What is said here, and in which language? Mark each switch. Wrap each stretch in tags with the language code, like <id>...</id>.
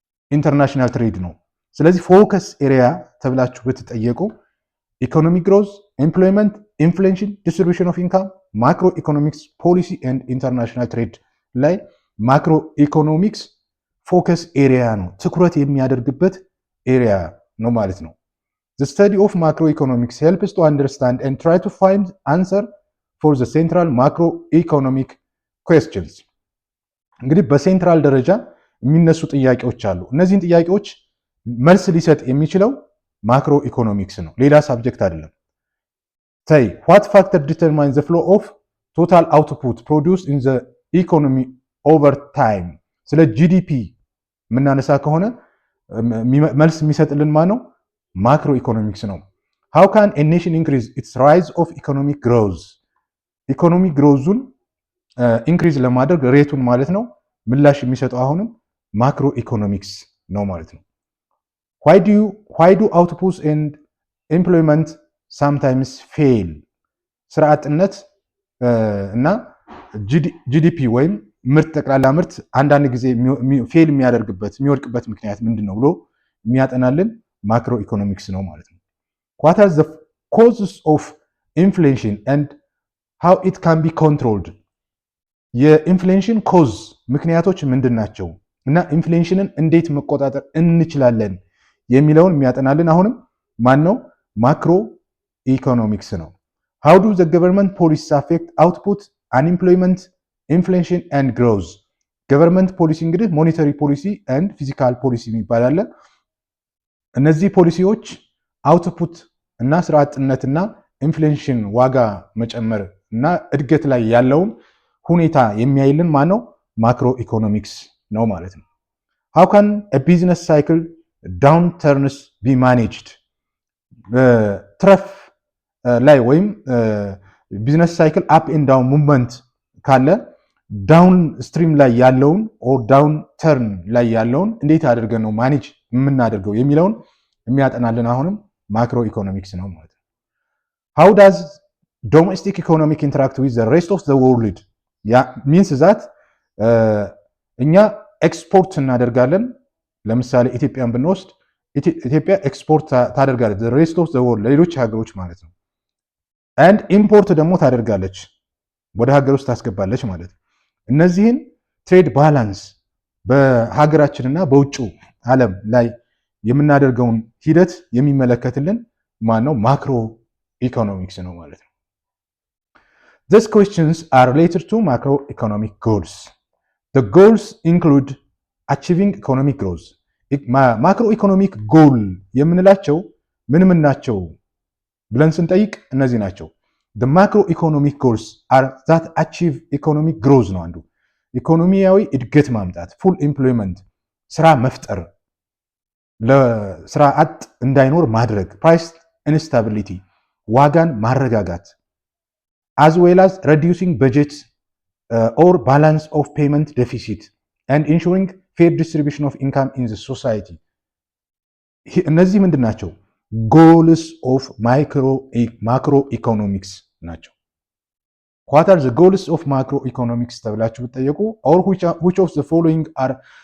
<am>ኢንተርናሽናል ትሬድ ነው። ስለዚህ ፎከስ ኤሪያ ተብላችሁ ብትጠየቁ ኢኮኖሚክ ግሮዝ፣ ኤምፕሎይመንት፣ ኢንፍሌሽን፣ ዲስትሪቢዩሽን ኦፍ ኢንካም፣ ማክሮ ኢኮኖሚክስ ፖሊሲ ኤንድ ኢንተርናሽናል ትሬድ ላይ ማክሮ ኢኮኖሚክስ ፎከስ ኤሪያ ነው፣ ትኩረት የሚያደርግበት ኤሪያ ነው ማለት ነው።</am> <en>The study of macroeconomics helps to understand and try to find answer for the central macroeconomic questions.</en> <am>እንግዲህ በሴንትራል ደረጃ የሚነሱ ጥያቄዎች አሉ። እነዚህን ጥያቄዎች መልስ ሊሰጥ የሚችለው ማክሮ ኢኮኖሚክስ ነው፣ ሌላ ሳብጀክት አይደለም።</am> <en>say what factor determines the flow of total output produced in the economy over time.</en> <am>ስለ ጂዲፒ የምናነሳ ከሆነ መልስ የሚሰጥልን ማን ነው? ማክሮ ኢኮኖሚክስ ነው።</am> <en>how can a nation increase its rise of economic growth?</en> <am>ኢኮኖሚክ ግሮዙን ኢንክሪዝ ለማድረግ ሬቱን ማለት ነው ምላሽ የሚሰጠው አሁንም ማክሮ ኢኮኖሚክስ ነው ማለት ነው።</am> <en>why do outputs and employment sometimes fail?</en> <am>ስራ አጥነት እና ጂዲፒ ወይም ምርት ጠቅላላ ምርት አንዳንድ ጊዜ ፌል የሚያደርግበት የሚወድቅበት ምክንያት ምንድን ነው ብሎ የሚያጠናልን ማክሮ ኢኮኖሚክስ ነው ማለት ነው።</am> <en>what are the causes of inflation and how it can be controlled?</en> <am>የኢንፍሌሽን ኮዝ ምክንያቶች ምንድን ናቸው እና ኢንፍሌሽንን እንዴት መቆጣጠር እንችላለን የሚለውን የሚያጠናልን አሁንም ማን ነው? ማክሮ ኢኮኖሚክስ ነው።</am> <en>how do the government policies affect output, unemployment, inflation and growth?</en> <am>ገቨርንመንት ፖሊሲ እንግዲህ ሞኔታሪ ፖሊሲ and ፊዚካል ፖሊሲ የሚባል አለ። እነዚህ ፖሊሲዎች አውትፑት እና ስራ አጥነትና ኢንፍሌሽን ዋጋ መጨመር እና እድገት ላይ ያለውን ሁኔታ የሚያይልን ማን ነው? ማክሮ ኢኮኖሚክስ ነው ማለት ነው።</am> <en>how can a business cycle downturns be managed?</en> <am>ትረፍ ላይ ወይም ቢዝነስ ሳይክል አፕ ኤንድ ዳውን ሙቭመንት ካለ ዳውን ስትሪም ላይ ያለውን ኦር ዳውን ተርን ላይ ያለውን እንዴት አድርገን ነው ማኔጅ የምናደርገው የሚለውን የሚያጠናልን አሁንም ማክሮ ኢኮኖሚክስ ነው ማለት ነው።</am> <en>how does domestic economic interact with the rest of the world?</en> <am>ሚንስ ዛት እኛ ኤክስፖርት እናደርጋለን። ለምሳሌ ኢትዮጵያን ብንወስድ ኢትዮጵያ ኤክስፖርት ታደርጋለች ሬስት ኦፍ ዘ ወርልድ ለሌሎች ሀገሮች ማለት ነው። አንድ ኢምፖርት ደግሞ ታደርጋለች ወደ ሀገር ውስጥ ታስገባለች ማለት ነው። እነዚህን ትሬድ ባላንስ በሀገራችንና በውጭው ዓለም ላይ የምናደርገውን ሂደት የሚመለከትልን ማን ነው? ማክሮ ኢኮኖሚክስ ነው ማለት ነው።</am> <en>These questions are related to macroeconomic goals. The goals include achieving economic growth.</en> <am>Macroeconomic goal የምንላቸው ምን ናቸው ብለን ስንጠይቅ እነዚህ ናቸው።</am> <en>The macroeconomic goals are that achieve economic growth</en> <am>ነው አንዱ። ኢኮኖሚያዊ እድገት ማምጣት፣ full employment ስራ መፍጠር፣ ለስራ አጥ እንዳይኖር ማድረግ፣ price instability ዋጋን ማረጋጋት</am> <en>as well as reducing budget or balance of payment deficit and ensuring fair distribution of income in the society.</en> <am>እነዚህ ምንድን ናቸው?</am> <en>ጎልስ ኦፍ ማክሮ ኢኮኖሚክስ ናቸው። what are the goals of macroeconomics</en> <am>ተብላችሁ ብትጠየቁ</am> <en>or which of the following are</en>